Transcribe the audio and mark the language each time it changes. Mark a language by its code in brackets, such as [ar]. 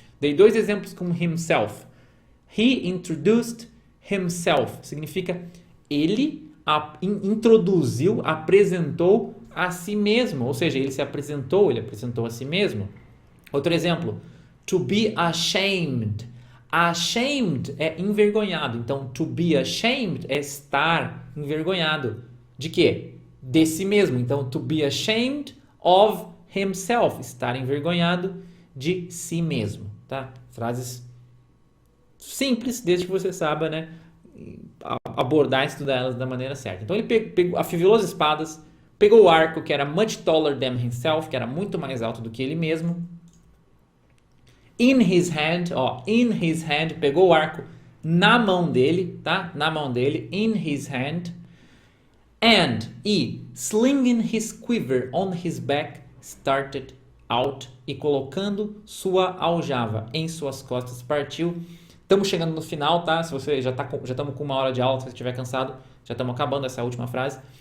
[pt] Dei dois exemplos com himself. [en] He introduced himself, [pt] significa ele introduziu, apresentou a si mesmo, ou seja, ele apresentou a si mesmo. Outro exemplo, [en] to be ashamed. [pt] Ashamed é envergonhado. Então, [en] to be ashamed [pt] é estar envergonhado. De quê? De si mesmo. Então, [en] to be ashamed of himself. [pt] Estar envergonhado de si mesmo. Tá? Frases simples, desde que você saiba, né, abordar e estudar elas da maneira certa. Então, ele afivelou as espadas, Pegou o arco que era [en] much taller than himself, [pt] que era muito mais alto do que ele mesmo. [en] In his hand, [pt] ó, [en] in his hand, [pt] pegou o arco na mão dele, tá? Na mão dele, [en] in his hand. And, slinging his quiver on his back, started out. [pt] E colocando sua aljava em suas costas, partiu. Estamos chegando no final, tá? Se você já estamos com 1 hora de aula, se você estiver cansado, já estamos acabando essa última frase.